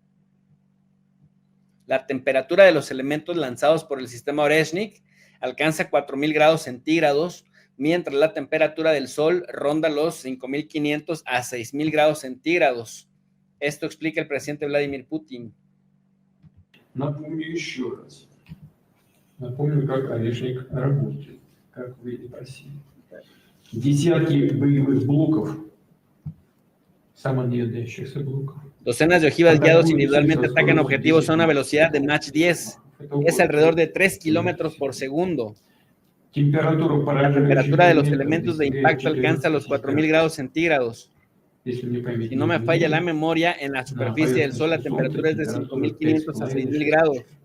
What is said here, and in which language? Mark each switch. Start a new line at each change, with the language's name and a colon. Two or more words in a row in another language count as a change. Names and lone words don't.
Spanish: La temperatura de los elementos lanzados por el sistema Oreshnik alcanza 4.000 grados centígrados, mientras la temperatura del Sol ronda los 5.500 a 6.000 grados centígrados. Esto explica el presidente Vladimir Putin.
Russian: Напомню еще раз. Напомню, как Орешник работает, как вы и просили. Десятки боевых блоков, самонаводящихся блоков.
Spanish: Docenas de ojivas guiados individualmente atacan objetivos a una velocidad de Mach 10. Es alrededor de 3 kilómetros por segundo. La temperatura de los elementos de impacto alcanza los 4.000 grados centígrados. Si no me falla la memoria, en la superficie del Sol la temperatura es de 5.500 a 6.000 grados.